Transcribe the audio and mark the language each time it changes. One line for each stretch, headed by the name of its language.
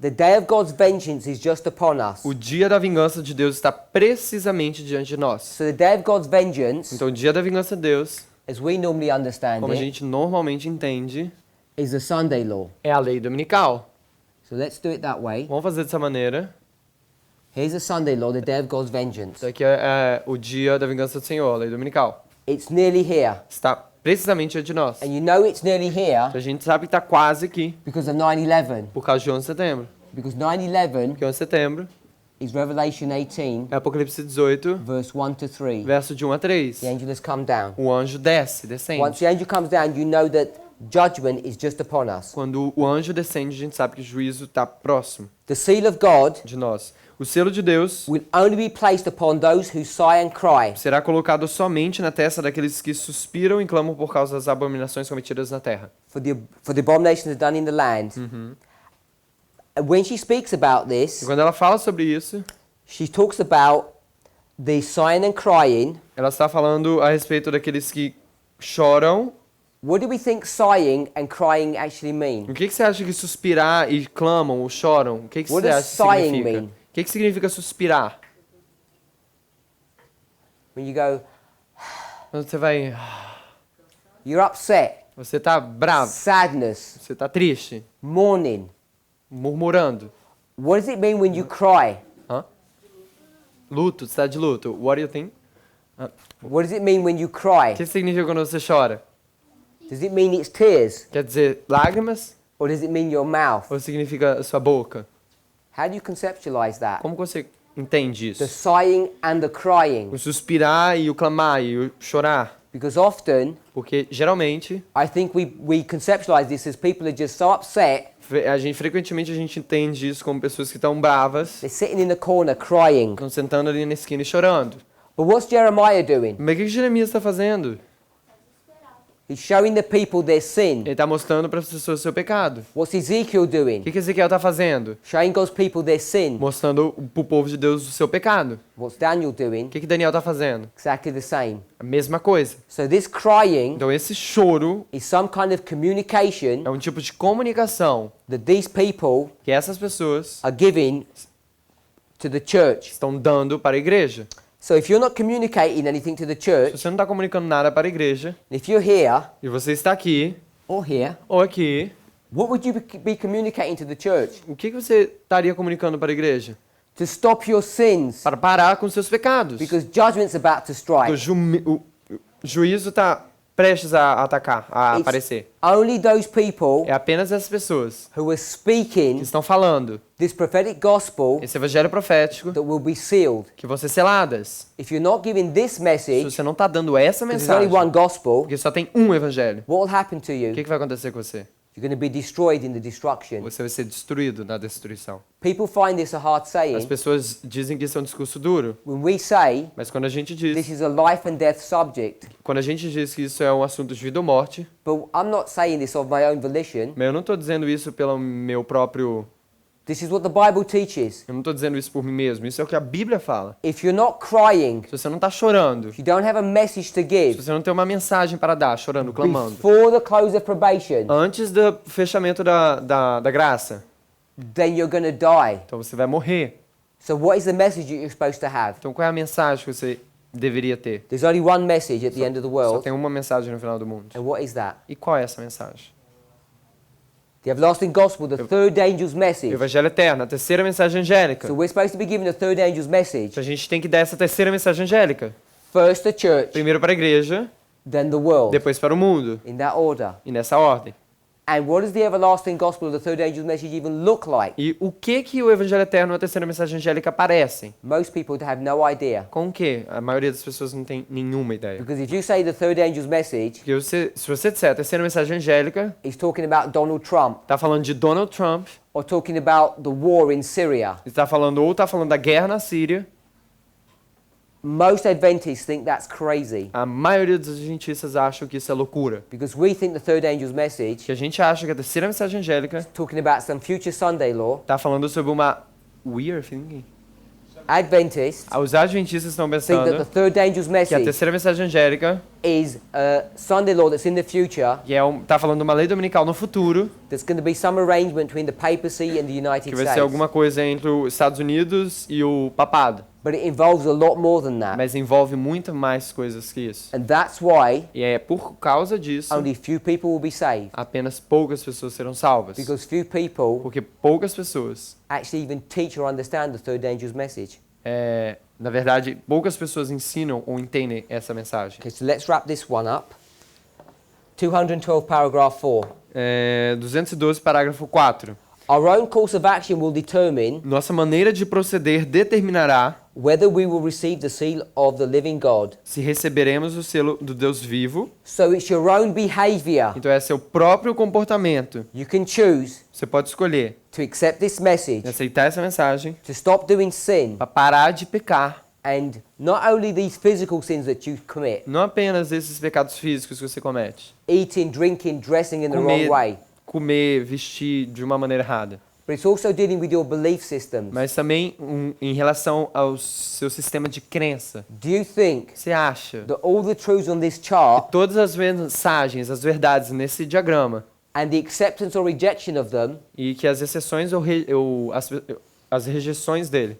English: The day of God's vengeance is just upon us.
Portuguese: O dia da vingança de Deus está precisamente diante de nós.
English: So the day of God's vengeance,
Portuguese: Então, o dia da vingança de Deus,
English: as we normally understand
Portuguese: como a
English: it,
Portuguese: gente normalmente entende,
English: is the Sunday law.
Portuguese: é a lei dominical.
English: So let's do it that way.
Portuguese: Vamos fazer dessa maneira.
English: Here's the Sunday law, the day of God's vengeance.
Portuguese: Isso aqui é o dia da vingança do Senhor, a lei dominical.
English: It's nearly here.
Portuguese: Está precisamente diante de nós.
English: And you know it's nearly here
Portuguese: A gente sabe que está quase aqui
English: because of 9/11.
Portuguese: por causa de 11 de setembro.
English: Because 9/11
Portuguese: Porque 11 de setembro
English: is Revelation 18,
Portuguese: é Apocalipse 18,
English: verse 1 to 3.
Portuguese: verso de 1 a 3.
English: The angel has come down.
Portuguese: O anjo descende.
English: Once the angel comes down, you know that judgment is just upon us.
Portuguese: Quando o anjo descende, a gente sabe que o juízo está próximo
English: The seal of God
Portuguese: de nós. O selo de Deus
English: will only be placed upon those who sigh and cry.
Portuguese: será colocado somente na testa daqueles que suspiram e clamam por causa das abominações cometidas na terra.
English: For the abominations done in the land. And when she speaks about
Portuguese: E
English: this,
Portuguese: quando ela fala sobre isso,
English: she talks about the sighing and crying.
Portuguese: ela está falando a respeito daqueles que choram.
English: What do we think sighing and crying actually mean?
Portuguese: O que você acha que suspirar e clamam ou choram? O que
English: What
Portuguese: você
English: does
Portuguese: acha que
English: sighing
Portuguese: significa?
English: mean?
Portuguese: O que significa suspirar?
English: When you go,
Portuguese: Quando você vai...
English: you're upset,
Portuguese: Você está bravo,
English: sadness,
Portuguese: você está triste,
English: mourning.
Portuguese: murmurando.
English: What does it mean when you cry?
Portuguese: Hã? Luto, você está de luto.
English: What do you think? What does it mean when you cry?
Portuguese: O que significa quando você chora?
English: Does it mean it's tears?
Portuguese: Quer dizer lágrimas
English: Or does it mean your mouth?
Portuguese: ou significa a sua boca?
English: How do you conceptualize that?
Portuguese: Como você entende
English: The
Portuguese: isso?
English: sighing and the crying.
Portuguese: O suspirar e o clamar e o chorar.
English: Because often,
Portuguese: Porque geralmente,
English: I think we conceptualize this as people are just so upset,
Portuguese: frequentemente a gente entende isso como pessoas que estão bravas,
English: they're sitting in the corner crying.
Portuguese: estão sentando ali na esquina e chorando.
English: But what's Jeremiah doing?
Portuguese: Mas o que Jeremias está fazendo?
English: He's showing the people their sin.
Portuguese: Ele está mostrando para as pessoas o seu pecado.
English: What's Ezekiel
Portuguese: O
English: doing?
Portuguese: que Ezequiel está fazendo?
English: Showing God's people their sin.
Portuguese: Mostrando para o povo de Deus o seu pecado.
English: What's Daniel
Portuguese: O
English: doing?
Portuguese: que Daniel está fazendo?
English: Exactly the same.
Portuguese: A mesma coisa.
English: So this crying
Portuguese: Então esse choro
English: is some kind of communication
Portuguese: é um tipo de comunicação
English: that these people
Portuguese: que essas pessoas
English: are giving to the church.
Portuguese: estão dando para a igreja.
English: So if you're not communicating anything to the
Portuguese: Se
English: church,
Portuguese: você não está comunicando nada para a igreja,
English: if you're here
Portuguese: e você está aqui
English: or here,
Portuguese: ou aqui,
English: what would you be communicating to the church?
Portuguese: o que você estaria comunicando para a igreja?
English: To stop your sins,
Portuguese: Para parar com seus pecados.
English: because judgment's about to
Portuguese: Porque
English: strike.
Portuguese: o juízo está prestes a atacar, a
English: It's
Portuguese: aparecer.
English: only those people
Portuguese: É apenas essas pessoas
English: who are
Portuguese: que
English: speaking
Portuguese: estão falando
English: this prophetic gospel
Portuguese: esse evangelho profético
English: that will be sealed.
Portuguese: que vão ser seladas.
English: If you're not giving this
Portuguese: Se
English: message,
Portuguese: você não está dando essa
English: because there's only
Portuguese: mensagem,
English: one gospel,
Portuguese: porque só tem um evangelho,
English: what will happen to
Portuguese: o
English: you?
Portuguese: que vai acontecer com você?
English: You're going to be destroyed in the destruction.
Portuguese: Você vai ser destruído na destruição.
English: People find this a hard
Portuguese: As
English: saying.
Portuguese: pessoas dizem que isso é um discurso duro,
English: When we say
Portuguese: mas quando a gente
English: this
Portuguese: diz,
English: is a life and death subject,
Portuguese: quando a gente diz que isso é um assunto de vida ou morte,
English: but I'm not saying this of my own volition.
Portuguese: mas eu não estou dizendo isso pelo meu próprio,
English: This is what the Bible teaches.
Portuguese: eu não estou dizendo isso por mim mesmo, isso é o que a Bíblia fala.
English: If you're not crying,
Portuguese: Se você não está chorando,
English: if you don't have a message to
Portuguese: se
English: give
Portuguese: você não tem uma mensagem para dar, chorando, clamando,
English: before the close of probation,
Portuguese: antes do fechamento da graça,
English: then you're going to die.
Portuguese: então você vai morrer.
English: So what is the message that you're supposed to have?
Portuguese: Então qual é a mensagem que você deveria ter?
English: There's only one message at the end of the
Portuguese: Só
English: world.
Portuguese: tem uma mensagem no final do mundo.
English: And what is that?
Portuguese: E qual é essa mensagem?
English: The everlasting gospel, the third angel's
Portuguese: O
English: message.
Portuguese: Evangelho Eterno, a terceira mensagem angélica.
English: So we're supposed to be given the third angel's message.
Portuguese: Então a gente tem que dar essa terceira mensagem angélica.
English: First the church,
Portuguese: Primeiro para a igreja,
English: then the world.
Portuguese: depois para o mundo.
English: In that order.
Portuguese: E nessa ordem.
English: And what does the everlasting gospel of the third angel's message even look like?
Portuguese: E o que o Evangelho Eterno e a terceira mensagem angélica parecem?
English: Most people have no idea.
Portuguese: Com o que? A maioria das pessoas não tem nenhuma ideia.
English: Because if you say the third angel's message,
Portuguese: Porque se você disser a terceira mensagem angélica,
English: it's talking about Donald Trump,
Portuguese: está falando de Donald Trump,
English: or talking about the war in Syria.
Portuguese: está falando da guerra na Síria.
English: Most Adventists think that's crazy.
Portuguese: A maioria dos adventistas acham que isso é loucura.
English: Because we think the third angel's message
Portuguese: Que a gente acha que a terceira mensagem angélica
English: talking about some future Sunday law.
Portuguese: está falando sobre uma
English: weird thinking. Adventists
Portuguese: Os adventistas estão
English: think that the
Portuguese: pensando
English: third angel's
Portuguese: que a
English: message
Portuguese: terceira mensagem angélica
English: is a Sunday law that's in the future
Portuguese: que tá falando de uma lei dominical no futuro,
English: There's going to be some arrangement between the papacy and the United
Portuguese: que vai ser
English: States.
Portuguese: alguma coisa entre os Estados Unidos e o papado.
English: But it involves a lot more than that.
Portuguese: Mas envolve muito mais coisas que isso.
English: And that's why
Portuguese: E é por causa disso,
English: only few people will be saved.
Portuguese: apenas poucas pessoas serão salvas.
English: Because few people
Portuguese: Porque poucas pessoas,
English: actually even teach or understand the third angel's message.
Portuguese: na verdade, poucas pessoas ensinam ou entendem essa mensagem.
English: Okay, so let's wrap this one up. 212 paragraph 4.
Portuguese: 212, parágrafo 4.
English: Our own course of action will determine
Portuguese: Nossa maneira de proceder determinará
English: whether we will receive the seal of the living God.
Portuguese: se receberemos o selo do Deus vivo.
English: So it's your own behavior.
Portuguese: Então é seu próprio comportamento.
English: You can choose
Portuguese: Você pode escolher
English: to accept this message,
Portuguese: aceitar essa mensagem
English: to stop doing sin,
Portuguese: para parar de pecar.
English: and not only these physical sins that you commit,
Portuguese: Não apenas esses pecados físicos que você comete.
English: eating, drinking, dressing in the wrong way,
Portuguese: Comer, vestir de uma maneira errada.
English: but it's also dealing with your belief systems.
Portuguese: Mas também em relação ao seu sistema de crença.
English: Do you think
Portuguese: Você acha
English: that all the truths on this chart
Portuguese: todas as mensagens, as verdades nesse diagrama
English: and the acceptance or rejection of them
Portuguese: e que as exceções ou as rejeições dele